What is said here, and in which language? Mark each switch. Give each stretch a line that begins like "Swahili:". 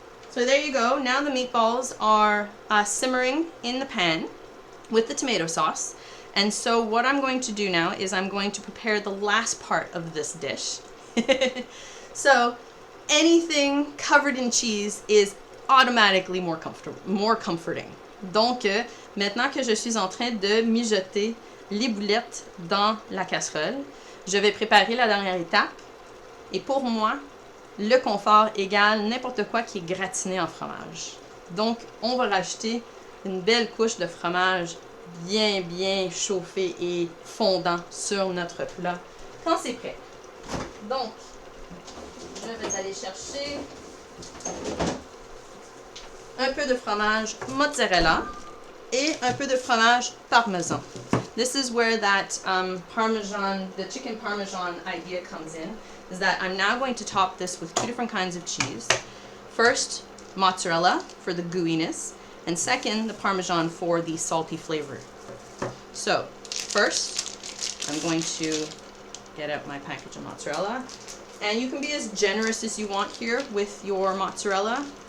English: So there you go. Now the meatballs are simmering in the pan with the tomato sauce. And so what I'm going to do now is I'm going to prepare the last part of this dish. So anything covered in cheese is automatically more comforting.
French: Donc, maintenant que je suis en train de mijoter les boulettes dans la casserole, je vais préparer la dernière étape. Et pour moi, le confort égale n'importe quoi qui est gratiné en fromage. Donc, on va rajouter une belle couche de fromage bien chauffé et fondant sur notre plat quand c'est prêt. Donc, je vais aller chercher un peu de fromage mozzarella et un peu de fromage parmesan.
English: This is where that the chicken parmesan idea comes in, is that I'm now going to top this with 2 different kinds of cheese. First, mozzarella for the gooiness, and second, the parmesan for the salty flavor. So, first, I'm going to get out my package of mozzarella, and you can be as generous as you want here with your mozzarella.